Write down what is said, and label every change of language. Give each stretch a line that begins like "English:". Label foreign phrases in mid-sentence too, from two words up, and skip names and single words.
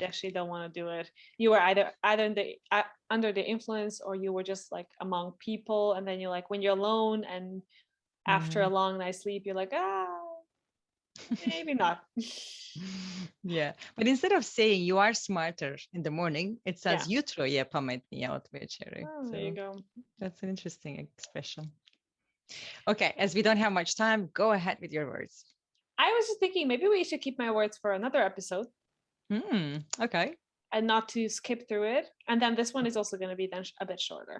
English: I actually don't want to do it. You were either under the influence, or you were just like among people, and then you're like, when you're alone and after a long night's sleep, you're like, maybe not. Yeah, but instead of saying you are smarter in the morning, it says
Croatian: jutro je pametnije od večeri.
English: There you go. That's an interesting expression. Okay, as we don't have much time, go ahead with your words. I was just thinking maybe we should keep my words for another episode. Okay. And not to skip through it. And then this one is also going to be then a bit shorter.